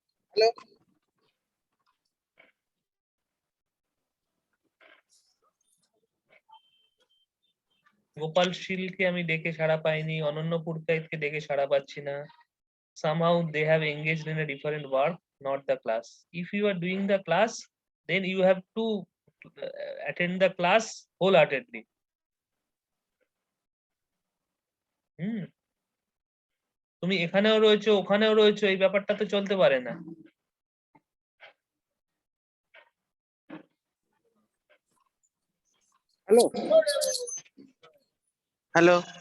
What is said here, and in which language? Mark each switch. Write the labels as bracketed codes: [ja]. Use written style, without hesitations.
[bn] Hello, Gopal শীলকে আমি ডেকে সাড়া পাইনি, অনন্য পুরকাইতকে ডেকে সাড়া পাচ্ছি না। [en] Somehow they have engaged in a different work, not the class. If you are doing the class, then you have to attend the class wholeheartedly. [bn] হুম, তুমি এখানেও রয়েছো ওখানেও রয়েছো, এই ব্যাপারটা তো চলতে পারে না। Hello hello